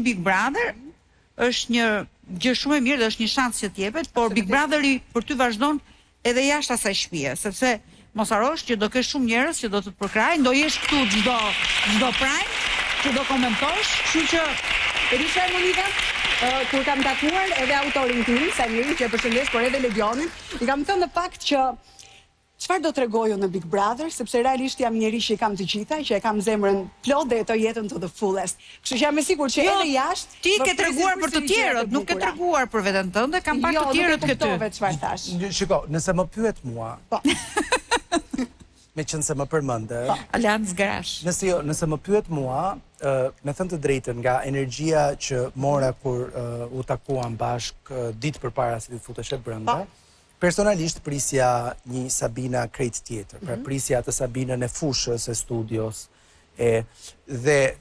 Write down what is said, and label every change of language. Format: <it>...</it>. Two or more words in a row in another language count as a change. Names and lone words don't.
<sq>Big Brother është një gjë shumë e mirë dhe është një shans që t'jepet, por Big Brotheri për ty vazhdon edhe jashtë asaj shtëpie, sepse mos harrosh që do kesh shumë njerëz që do të përkrajnë, do jesh këtu çdo prime, që do komentosh, kështu që Risha e Monika, kur kam takuar edhe autorin tim, Samiri, që e përshëndes, por edhe Ledionin, i kam thënë në fakt që çfarë do t'rregoju në Big Brother, sepse realisht jam njeri që i kam të gjitha, që e kam zemrën plot dhe jetoj jetën</sq> <en>to the fullest.</en> <sq>Kështu që jam e sigurt që edhe jashtë ti ke treguar për të tjerët, nuk ke treguar për veten tënde, kam pak të tjerët këtu. Jo, nuk e çfarë thash. Shiko, nëse më pyet mua. Po. Me qenë se më përmendë. Aleanc Grash. Nëse më pyet mua, me thënë të drejtën, nga energjia që mora kur u takuam bashk ditë përpara se të futesh brenda, personalisht prisja një Sabina krejt tjetër, pra prisja të Sabinën e fushës, e studios, dhe</sq>